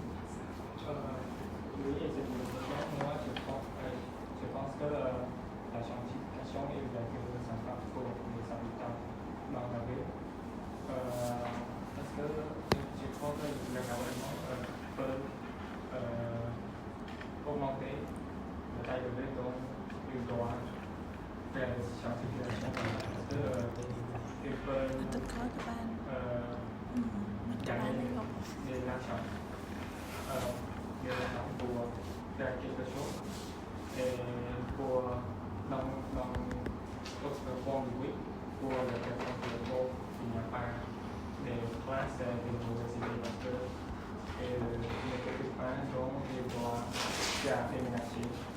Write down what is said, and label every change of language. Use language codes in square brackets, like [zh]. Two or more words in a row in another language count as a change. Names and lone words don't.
[fr] Oui, et c'est une question. Moi, je pense que la gentrification est une chose sympa pour les habitants dans la ville. Parce que je crois que le gouvernement peut augmenter la taille de ville, donc il doit faire la gentrification. Parce que il peut [km] ទឹកក្រោយក៏បានមិនក៏បាន [fr] gagner de l'argent. De l'argent pour faire quelque chose et pour dans votre forme de vie pour les personnes qui pauvres, il n'y a pas de classe de l'université parce que il ne peut pas donc il doit faire déménager.